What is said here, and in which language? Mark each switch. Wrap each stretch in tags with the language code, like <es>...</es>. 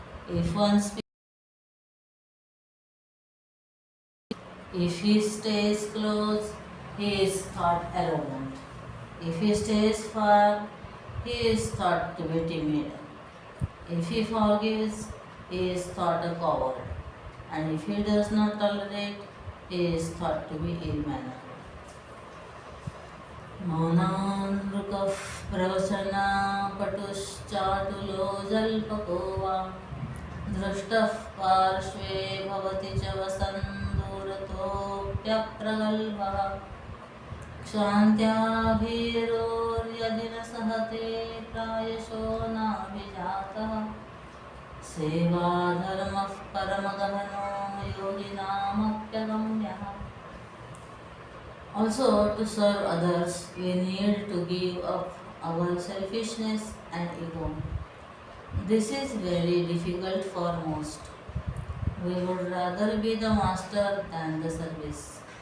<en>If one speaks, if he stays close, he is thought arrogant. If he stays far, he is thought to be timid. If he forgives, he is thought a coward. and if he does not tolerate, he is thought to be ill-mannered.</en> <sa>मौनानृकः प्रवचना पटुश्चाटुलो जल्पको वा दृष्टः पार्श्वे भवति च वसन् दूरतोऽप्यप्रगल्भः क्षान्त्याभिरोर्यदि न सहते प्रायशो नाभिजातः सेवाधर्मः परमगहनो योगिनामप्यगम्यः.</sa> <en>Also, to serve others, we need to give up our selfishness and ego. This is very difficult for most. We would rather be the master than the service.</en>